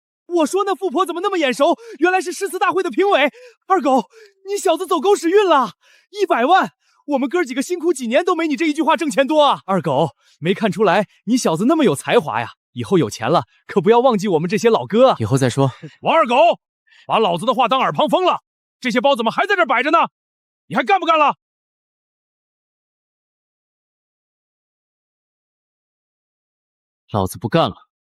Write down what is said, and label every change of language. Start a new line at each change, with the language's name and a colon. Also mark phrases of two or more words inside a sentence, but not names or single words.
Chinese: 我说那富婆怎麼那麼眼熟？原來是詩詞大會的評委。二狗，你小子走狗屎運了！100萬，我們哥幾個辛苦幾年都沒你這一句話掙錢多啊！二狗，沒看出來你小子那麼有才華呀！以後有錢了，可不要忘記我們這些老哥啊！以後再說。王二狗，把老子的話当耳旁風了！這些包怎麼還在這擺着呢？你還幹不幹了？老子不幹了。